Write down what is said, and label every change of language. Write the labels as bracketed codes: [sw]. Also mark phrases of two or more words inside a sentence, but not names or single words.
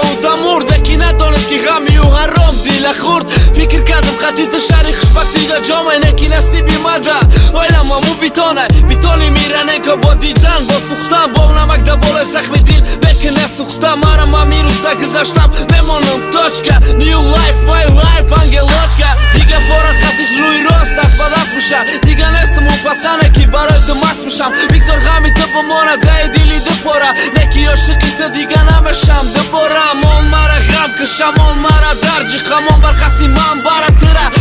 [tg] Ӯ да мурда ки надонист ки ғами ӯ ҳаром дила хурд. Фикр кардам хати ту шаҳри хушбахти да ҷомай, не ки насиби ма да. Ойлама му битонай, битони мираненко бо дидан, бо сӯхтан, бо намак да болои захми дил. Бе ки насӯхта мара ма мирӯз да гузаштам, мемонам точка. [en] New life, my life, [tg] ангелочка. Дига форат хатиш рӯи рост, даст ба даст мушам. Дига нестам ӯ пацане ки барои ту маст мушам. Бигзор ғами ту бимона даи дили ду пора. Не ки ошиқи ту дига намешам дубора. Мон мара ғам кашам, мон мара дарҷи хамон. Бархасти ман бара тура.